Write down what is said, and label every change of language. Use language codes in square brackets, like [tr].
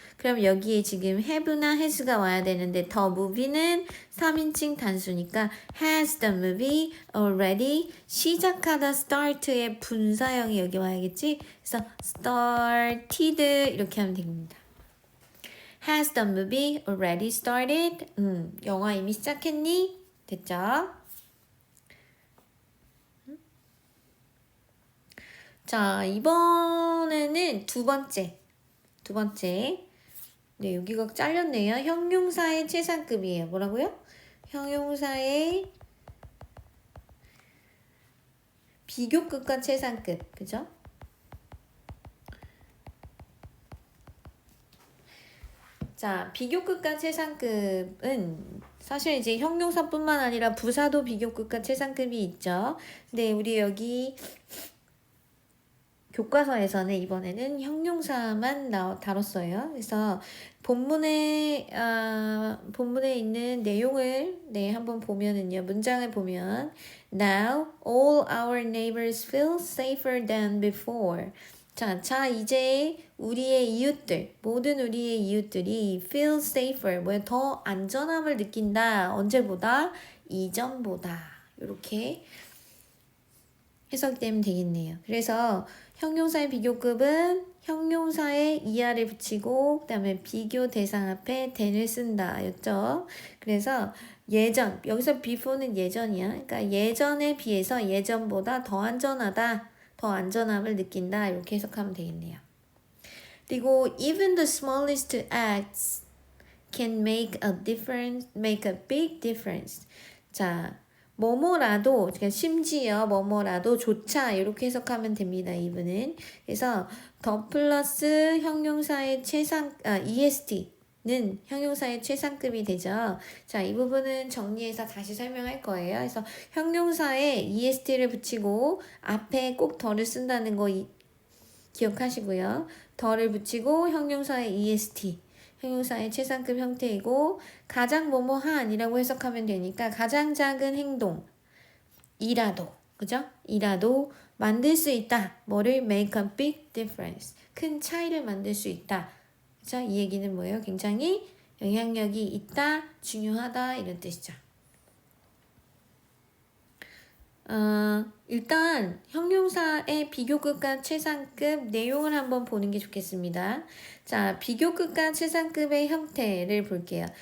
[ko] 그럼 여기에 지금 have나 has가 와야 되는데 the movie는 3인칭 단수니까 [en] has the movie already [ko] 시작하다 start의 분사형이 여기 와야겠지? 그래서 started 이렇게 하면 됩니다. [en] Has the movie already started? [ko] 영화 이미 시작했니? 됐죠? 자, 이번에는 두 번째. 네, 여기가 잘렸네요. 형용사의 최상급이에요. 뭐라고요? 형용사의 비교급과 최상급. 그죠? 자, 비교급과 최상급은 사실 이제 형용사뿐만 아니라 부사도 비교급과 최상급이 있죠. 근데 우리 여기 교과서에서는 이번에는 형용사만 다뤘어요. 그래서 본문에 있는 내용을 한번 보면은요. 문장을 보면 [en] Now all our neighbors feel safer than before. [ko] 자, 이제 모든 우리의 이웃들이 [en] feel safer, [ko] 더 안전함을 느낀다. 언제보다? 이전보다. 이렇게 해석되면 되겠네요. 그래서 형용사의 비교급은 형용사에 ER을 붙이고 그다음에 비교 대상 앞에 then을 쓴다 였죠. 그래서 예전, 여기서 before는 예전이야. 그러니까 예전에 비해서 예전보다 더 안전하다. 더 안전함을 느낀다. 이렇게 해석하면 되겠네요. 그리고 [en] even the smallest acts can make a big difference. [ko] 자, 뭐뭐라도, 그러니까 심지어 뭐뭐라도 조차 이렇게 해석하면 됩니다. even은. 그래서 더 플러스 형용사의 EST는 형용사의 최상급이 되죠. 자, 이 부분은 정리해서 다시 설명할 거예요. 그래서 형용사에 EST를 붙이고 앞에 꼭 더를 쓴다는 거 기억하시고요. 더를 붙이고 형용사의 est. 형용사의 최상급 형태이고 가장 뭐뭐한이라고 해석하면 되니까 가장 작은 행동 이라도 그죠? 이라도 만들 수 있다. 뭐를 [en] make a big difference. [ko] 큰 차이를 만들 수 있다. 그죠? 이 얘기는 뭐예요? 굉장히 영향력이 있다, 중요하다 이런 뜻이죠. 일단 형용사의 비교급과 최상급 내용을 한번 보는 게 좋겠습니다. 자, 비교급과 최상급의 형태를 볼게요.